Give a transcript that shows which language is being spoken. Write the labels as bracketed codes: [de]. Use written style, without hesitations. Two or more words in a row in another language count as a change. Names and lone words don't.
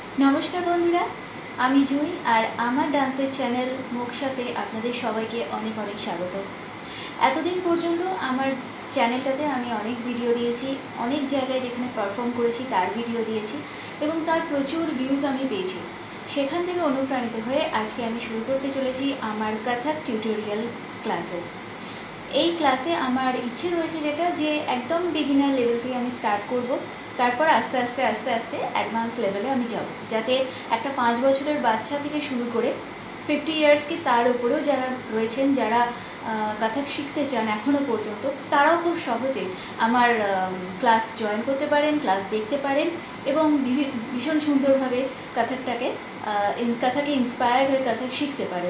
[bn] নমস্কার বন্ধুরা আমি জুই আর আমার [en] dancer channel [bn] মোক্ষাতে আপনাদের সবাইকে অনেক অনেক স্বাগত। এতদিন পর্যন্ত আমার চ্যানেলটাতে আমি অনেক ভিডিও দিয়েছি, অনেক জায়গায় যেখানে পারফর্ম করেছি তার ভিডিও দিয়েছি এবং তার প্রচুর ভিউজ আমি পেয়েছি। সেখান থেকে অনুপ্রাণিত হয়ে আজকে আমি শুরু করতে চলেছি আমার কথক [en] tutorial classes. [bn] এই ক্লাসে আমার ইচ্ছে রয়েছে যেটা যে একদম [en] beginner level [bn] থেকে আমি স্টার্ট করব, তারপর আস্তে আস্তে আস্তে আস্তে [en] advance level [bn] আমি যাব, যাতে একটা 5 বছরের বাচ্চা থেকে শুরু করে 50 ইয়ার্স কি তার উপরেও যারা রয়েছেন, যারা কথক শিখতে চান এখনও পর্যন্ত, তারাও খুব সহজে আমার [en] class join [bn] করতে পারেন, ক্লাস দেখতে পারেন এবং ভীষণ সুন্দরভাবে কথকে ইন্সপায়ার হয়ে কথক শিখতে পারেন।